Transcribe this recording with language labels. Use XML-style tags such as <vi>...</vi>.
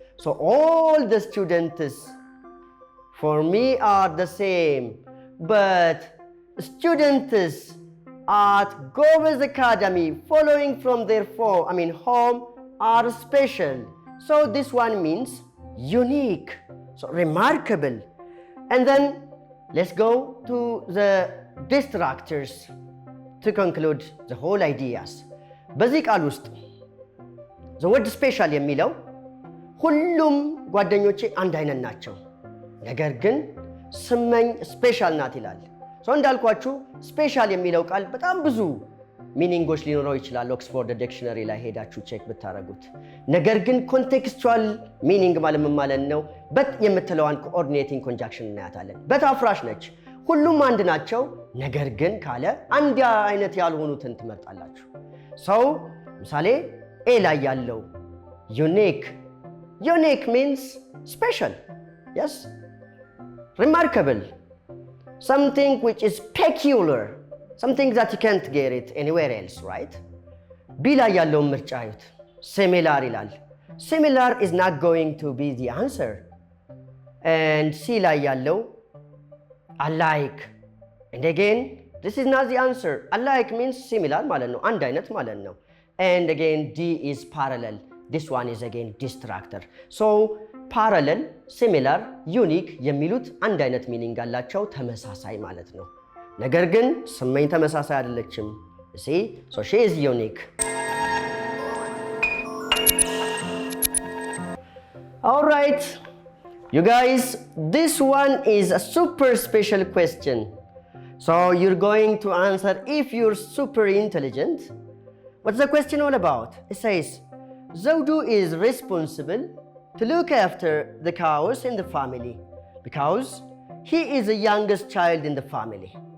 <en>So all the students for me are the same, but students at Gover's Academy following from their home are special. So this one means unique, so remarkable. And then let's go to the distractors to conclude the whole ideas.</en> <am>በዚህ ቃል ውስጥ</am> <en>the word special</en> <am>የሚለው ሁሉም ጓደኞቼ አንድ አይነት ናቸው፣ ነገር ግን ስመኝ ስፔሻል ናት ይላል። እንዳልኳችሁ ስፔሻል የሚለው ቃል በጣም ብዙ ሚኒንጎች ሊኖረው ይችላል። ኦክስፎርድ ዲክሽነሪ ላይ ሄዳችሁ ቼክ ብታረጉት። ነገር ግን ኮንቴክስቹዋል ሚኒንግ ማለት ነው። በት የምትለዋን ኮኦርዲኔቲንግ ኮንጃክሽን እናያታለን። በት አፍራሽ ነች። ሁሉም አንድ ናቸው፣ ነገር ግን ካለ አንድ አይነት ያልሆኑትን ትመርጣላችሁ። ምሳሌ ኤ ላይ ያለው ዩኒክ</am> <en>means special, yes, remarkable, something which is peculiar, something that you can't get it anywhere else, right?</en> <am>B ላይ ያለውን ምርጫ አዩት።</am> <en>similar ይላል። similar is not going to be the answer.</en> <am>and C ላይ ያለው alike.</am> <en>and again, this is not the answer. alike means similar</en> <am>ማለት ነው፣ አንድ አይነት ማለት ነው.</am> <en>and again, D is parallel. this one is again distractor.</en> <am>so parallel, similar, unique የሚሉት አንድ አይነት ሚኒንግ አላቸው፣ ተመሳሳይ ማለት ነው። ነገር ግን ስመኝ ተመሳሳይ አይደለችም።</am> <en>see, so she is unique. all right, you guys, this one is a super special question. so you're going to answer if you're super intelligent. what's the question all about? It says Zawdu is responsible to look after the cows in the family because he is the youngest child in the family.</en>